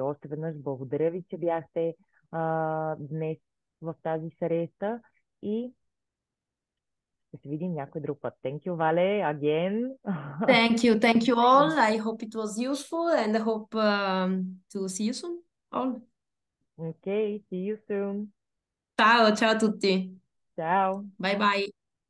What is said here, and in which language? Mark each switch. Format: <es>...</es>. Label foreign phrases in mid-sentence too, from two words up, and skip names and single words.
<bg>Още веднъж благодаря ви, че бяхте днес в тази среща и ще се видим някой друг път.</bg> <en>Thank you, Vale, again. Thank you all. I hope it was useful and I hope to see you soon all. Okay, see you soon.</en> <it>Ciao, ciao a tutti. Ciao.</it> <en>Bye bye.</en>